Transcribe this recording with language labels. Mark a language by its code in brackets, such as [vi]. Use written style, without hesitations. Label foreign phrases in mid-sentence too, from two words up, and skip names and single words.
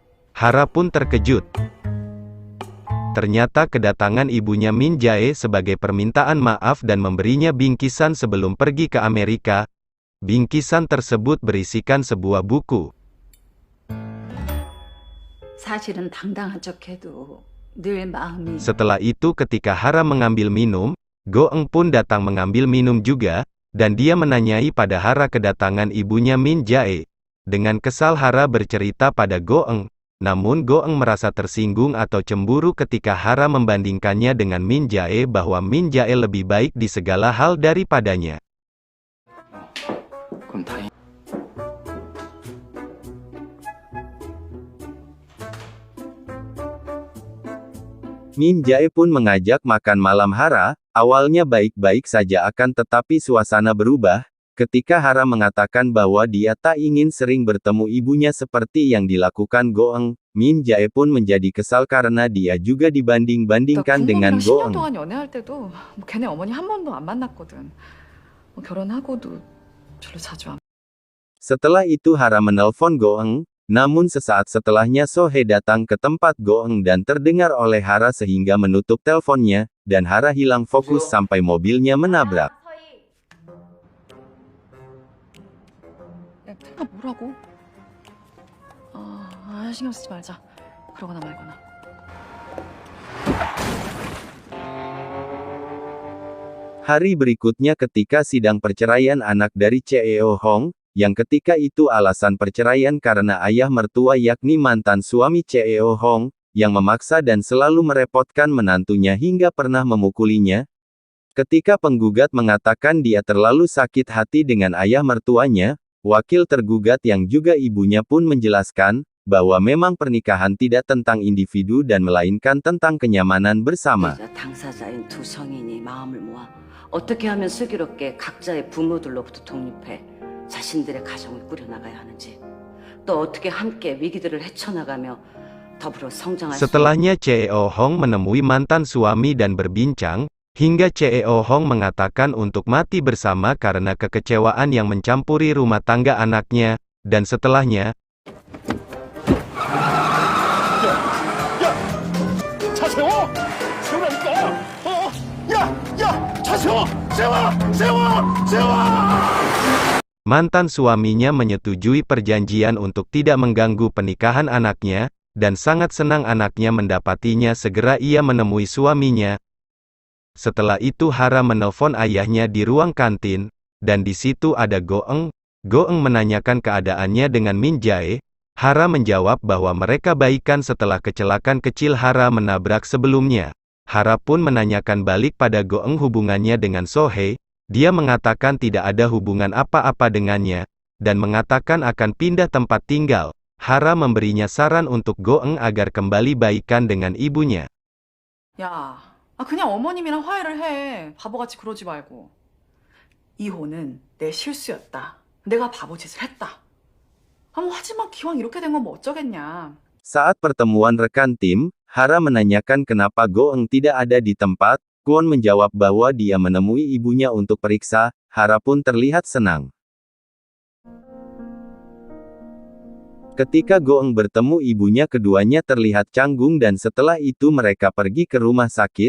[id] Hara pun terkejut. Ternyata kedatangan ibunya Min Jae sebagai permintaan maaf dan memberinya bingkisan sebelum pergi ke Amerika. Bingkisan tersebut berisikan sebuah buku. [ko] 사실은 당당한 척해도 늘 마음이 [id] Setelah itu ketika Hara mengambil minum, Goeng pun datang mengambil minum juga, dan dia menanyai pada Hara kedatangan ibunya Min Jae. Dengan kesal Hara bercerita pada Goeng, namun Goeng merasa tersinggung atau cemburu ketika Hara membandingkannya dengan Min Jae bahwa Min Jae lebih baik di segala hal daripadanya. [ko] 그럼 다행. [id] Min Jae pun mengajak makan malam Hara. Awalnya baik-baik saja akan tetapi suasana berubah, ketika Hara mengatakan bahwa dia tak ingin sering bertemu ibunya seperti yang dilakukan Goeng. Min Jae pun menjadi kesal karena dia juga dibanding-bandingkan dengan [ko] 10년 [id] Goeng. [ko] 동안 연애할 때도 뭐 걔네 어머니 한 번도 안 만났거든. 뭐 결혼하고도 별로 자주 안. [id] Setelah itu Hara menelpon Goeng, namun sesaat setelahnya Sohe datang ke tempat Goeng dan terdengar oleh Hara sehingga menutup teleponnya, dan Hara hilang fokus sampai mobilnya menabrak. [ko] 야, 태가 뭐라고? 신경 쓰지 말자. 그러거나 말거나. [id] Hari berikutnya ketika sidang perceraian anak dari Cheo Hong, yang ketika itu alasan perceraian karena ayah mertua yakni mantan suami Cheo Hong, yang memaksa dan selalu merepotkan menantunya hingga pernah memukulinya. Ketika penggugat mengatakan dia terlalu sakit hati dengan ayah mertuanya, wakil tergugat yang juga ibunya pun menjelaskan, bahwa memang pernikahan tidak tentang individu dan melainkan tentang kenyamanan bersama. [ko] 당사자인 두 성인이 마음을 모아 어떻게 하면 슬기롭게 각자의 부모들로부터 독립해 자신들의 가정을 꾸려나가야 하는지, 또 어떻게 함께 위기들을 헤쳐나가며 더불어 성장할 수 [id] Setelahnya CEO Hong menemui mantan suami dan berbincang, hingga CEO Hong mengatakan untuk mati bersama karena kekecewaan yang mencampuri rumah tangga anaknya, dan setelahnya, [ko] 차 세워! 세우라니까! 차 세워! 세워! [id] mantan suaminya menyetujui perjanjian untuk tidak mengganggu pernikahan anaknya, dan sangat senang anaknya mendapatinya. Segera ia menemui suaminya. Setelah itu Hara menelpon ayahnya di ruang kantin, dan di situ ada Goeng. Goeng menanyakan keadaannya dengan Min Jae. Hara menjawab bahwa mereka baikan setelah kecelakaan kecil Hara menabrak sebelumnya. Hara pun menanyakan balik pada Goeng hubungannya dengan Sohei. Dia mengatakan tidak ada hubungan apa-apa dengannya, dan mengatakan akan pindah tempat tinggal. Hara memberinya saran untuk Goeng agar kembali baikan dengan ibunya. [ko] 야, 그냥 어머님이랑 화해를 해. 바보같이 그러지 말고. 이혼은 내 실수였다. 내가 바보짓을 했다. 하지만 기왕 이렇게 된 건 뭐 어쩌겠냐. [id] Saat pertemuan rekan tim, Hara menanyakan kenapa Goeng tidak ada di tempat. Kwon menjawab bahwa dia menemui ibunya untuk periksa. Hara pun terlihat senang. Ketika Goeng bertemu ibunya, keduanya terlihat canggung dan setelah itu mereka pergi ke rumah sakit.